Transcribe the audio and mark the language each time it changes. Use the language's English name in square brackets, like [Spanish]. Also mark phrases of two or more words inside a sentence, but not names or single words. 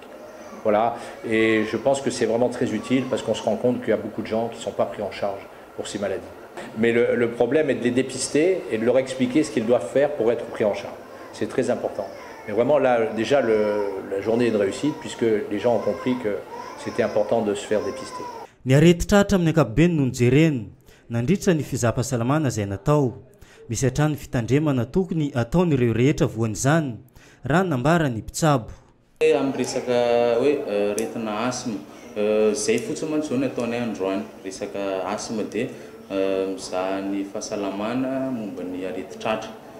[French] Voilà, et je pense que c'est vraiment très utile parce qu'on se rend compte qu'il y a beaucoup de gens qui ne sont pas pris en charge pour ces maladies. Mais le problème est de les dépister et de leur expliquer ce qu'ils doivent faire pour être pris en charge. C'est très important. Mais vraiment là, déjà la journée est de réussite puisque les gens ont compris que c'était important de se faire dépister. [Malagasy] Ny areti-tratra amin'ny ankapobeny no nijerena nandritra ny fizapa-salamana izay natao. Misy hatrany fitandremana tokony ataon'ireo rehetra voan'izany raha nambara ny mpitsabo. Amin'ny resaka hoe retina asma zay fotsiny mantsy zao ny ataonay androany resaka asma dia mizaha ny fahasalamana momba ny areti-tratra.